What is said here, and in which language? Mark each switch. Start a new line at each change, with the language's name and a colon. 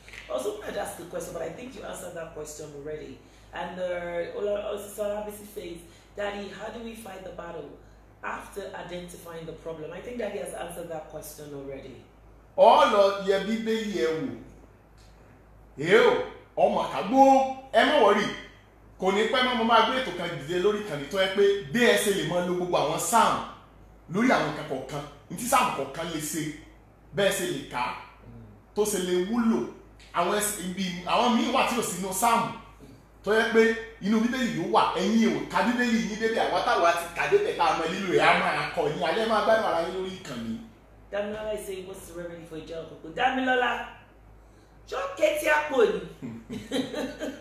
English: Also, I'd ask the question, but I think you answered that question already. And Olabisi says, Daddy, how do we fight the battle after identifying the problem? I think Daddy has answered that question already. All of your
Yoruba: Bíbélì ẹ wò. Èyí ọmọ àgbó ẹ má wọrí kò ní pẹ́ mọ́ mo máa gbé ètò kan dìde lórí ìkànnì tó yẹ pé bí ẹ ṣe lè mọ lo gbogbo àwọn sáàmù lórí àwọn nǹkan kọ̀ọ̀kan ní tí sáàmù kọ̀ọ̀kan lè ṣe bẹ́ẹ̀ ṣe lè kà á tó ṣe lè wúlò àwọn míì wà tí ò sí inú sáàmù tó yẹ pé inú Bíbélì ló wà ẹ̀yin ò ka Bíbélì yín débi àwọn táwa ti kà débẹ̀ ká mọ lílo ẹ̀ á máa kọ yín alẹ́ máa gbádùn ara yín lórí ìkànnì.
English: Damilola is saying, what's the remedy for Ijaokuku? Damilola, just get your phone.